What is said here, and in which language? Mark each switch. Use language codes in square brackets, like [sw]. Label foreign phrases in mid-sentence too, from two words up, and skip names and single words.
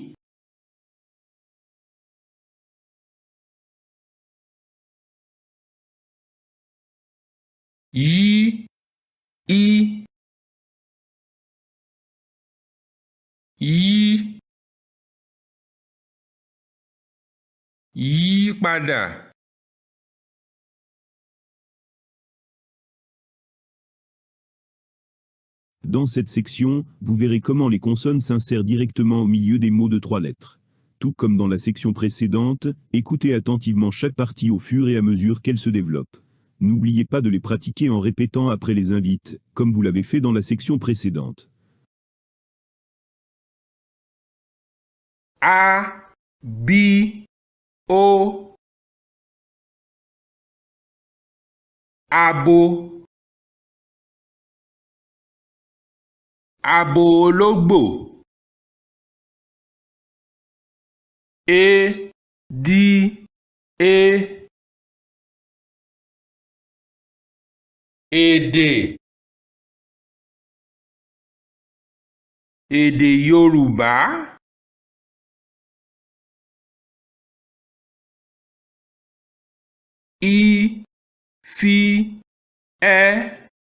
[yo] Yí í yí. Yí padà. [fr] Dans cette section, vous verrez comment les consonnes s'insèrent directement au milieu des mots de 3 lettres. Tout comme dans la section précédente, écoutez attentivement chaque partie au fur et à mesure qu'elle se développe. N'oubliez pas de les pratiquer en répétant après les invites, comme vous l'avez fait dans la section précédente. [yo] A, B, O. Abo. Abo ológbò. E, D, E. Èdè. Èdè Yorùbá. I, Fi, Ẹ.